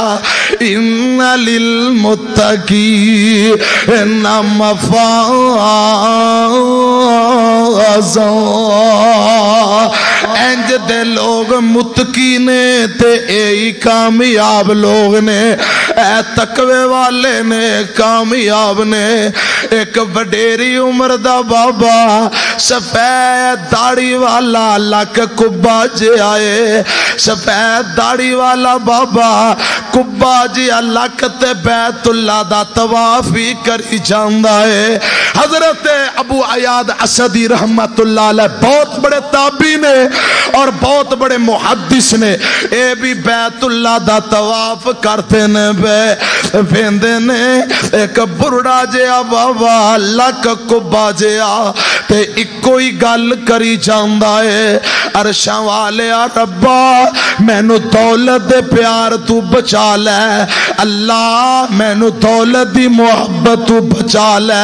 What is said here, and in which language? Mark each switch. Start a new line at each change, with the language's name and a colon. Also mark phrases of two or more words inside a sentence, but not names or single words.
Arabic: ان للمتقین مفازا،
Punjabi: انج دے لوگ متقی نے تے اے کامیاب لوگ نے، اے تقوی والے نے کامیاب نے۔ ایک وڈیری عمر دا بابا سفید داڑھی والا لک کبا جے آئے، سفید داڑھی والا بابا کبا جیہا لک تے بیت اللہ دا طواف بھی کری جاندا ہے. حضرت ابو عیاد اسدی
Arabic: رحمۃ اللہ علیہ
Punjabi: بہت بڑے تابعی نے اور بہت بڑے محدث نے، یہ بھی بیت اللہ دا طواف کرتے نے ویندے نے. ایک بڈھڑا جیہا بابا لک کبا جیہا تے اکو ہی گل کری جاندا ہے، عرشاں والے ربا مینوں دولت دے پیار تو بچا لے، اللہ مینوں دولت دی محبت تو بچا لے.